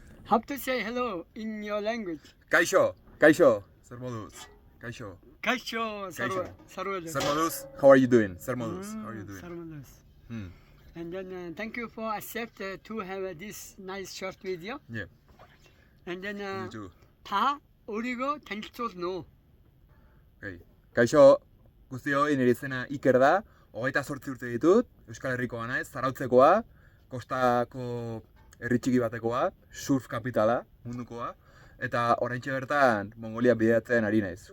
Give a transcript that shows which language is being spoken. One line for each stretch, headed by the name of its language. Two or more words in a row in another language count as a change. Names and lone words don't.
English: How to say hello in your language?
Basque: Kaixo, zer moduz? Kaixo. Kaixo, Sarwada. Zer moduz?
English: How are you doing?
Basque: Zer moduz?
English: How are you doing?
Basque: Sarwadas. Hmm.
English: And then thank you for accept to have this nice short video. Yeah. And then You too. 다 우리고 텐츠도 no. Okay.
Basque: Kaixo, guztioi, nire izena Iker da, 28 urte ditut, Euskal Herrikoa naiz, Zarautzekoa, kostako herri txiki batekoa, surf kapitala mundukoa, eta oraintxe bertan Mongolian bidaiatzen ari naiz.